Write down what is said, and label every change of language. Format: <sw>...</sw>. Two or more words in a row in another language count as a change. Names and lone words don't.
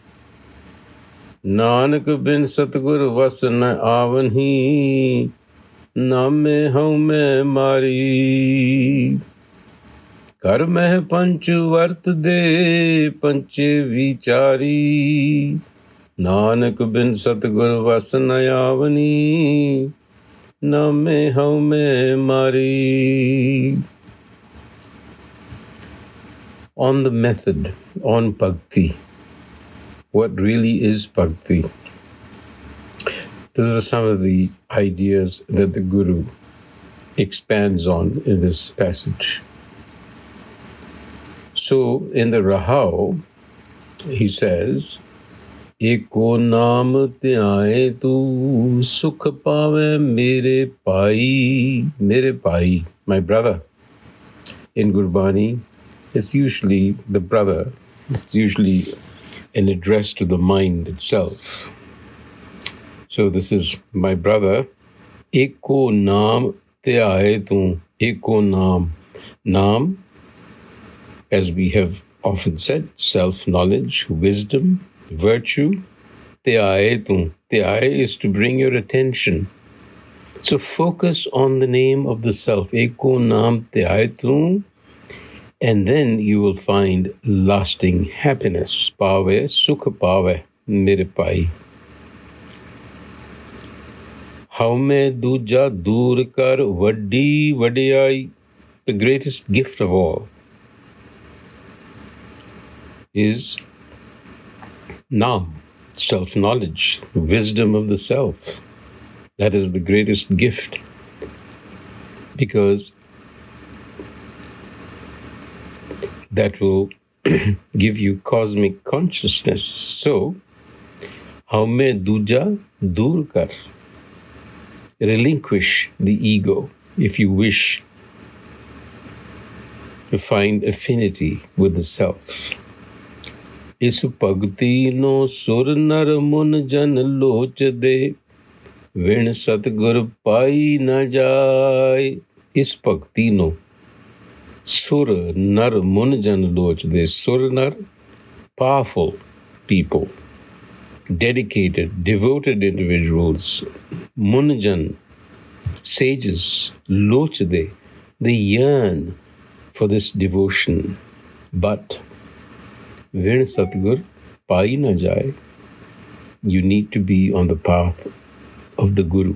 <pa>ਨਾਨਕ ਬਿਨ ਸਤਿਗੁਰ ਵਸ ਨ ਆਵਨਹੀ ਨਾਮੇ ਹਉ ਮੈਂ ਮਾਰੀ ਕਰ ਮਹਿ ਪੰਚ ਵਰਤਦੇ ਪੰਚੇ ਵਿਚਾਰੀ ਨਾਨਕ ਬਿਨ ਸਤਿਗੁਰ ਵਸ ਨ ਆਵਨੀ ਨਾਮੇ ਹਉ ਮੈਂ ਮਾਰੀ.</pa> <en>On the method, on bhakti, what really is bhakti? These are some of the ideas that the Guru expands on in this passage. So in the Rahau, he says,</en> <pa>ਏਕੋ ਨਾਮ ਧਿਆਏ ਤੂੰ ਸੁਖ ਪਾਵੇ ਮੇਰੇ ਭਾਈ,</pa> <en>my brother. In Gurbani, it's usually the brother. It's usually an address to the mind itself. So this is my brother.</en> <pa>ਏਕੋ ਨਾਮ ਧਿਆਏ ਤੂੰ. ਏਕੋ ਨਾਮ.</pa> <en>Naam, as we have often said, self-knowledge, wisdom, virtue.</en> <pa>ਧਿਆਏ ਤੂੰ.</pa> <en>ਧਿਆਏ is to bring your attention. So focus on the name of the self.</en> <pa>ਏਕੋ ਨਾਮ ਧਿਆਏ ਤੂੰ.</pa> <en>And then you will find lasting happiness.</en> <pa>Pave, ਸੁਖ ਪਾਵੇ, ਮੇਰੇ ਭਾਈ. ਹਉਮੈ ਦੂਜਾ ਦੂਰ ਕਰ ਵਡੀ ਵਡਿਆਈ.</pa> <en>The greatest gift of all is Naam, self-knowledge, wisdom of the self. That is the greatest gift. Because that will give you cosmic consciousness. So,</en> <pa>ਹਉਮੈ ਦੂਜਾ ਦੂਰ ਕਰ.</pa> <en>Relinquish the ego if you wish to find affinity with the self.</en> <pa>ਇਸ ਭਗਤੀ ਨੋ ਸੁਰ ਨਰ ਮੁਨ ਜਨ ਲੋਚ ਦੇ ਵਿਨ ਸਤਿਗੁਰ ਪਾਇ ਨਾ ਜਾਇ. ਇਸ ਭਗਤੀ ਨੋ ਸੁਰ ਨਰ ਮੁਨ ਜਨ ਲੋਚ ਦੇ. ਸੁਰ ਨਰ,</pa> <en>powerful people, dedicated, devoted individuals, Munjan, sages, Lochade, they yearn for this devotion.</en> <pa>But ਵਿਰ ਸਤਿਗੁਰ ਪਾਇ ਨਾ ਜਾਇ,</pa> <en>you need to be on the path of the Guru.</en>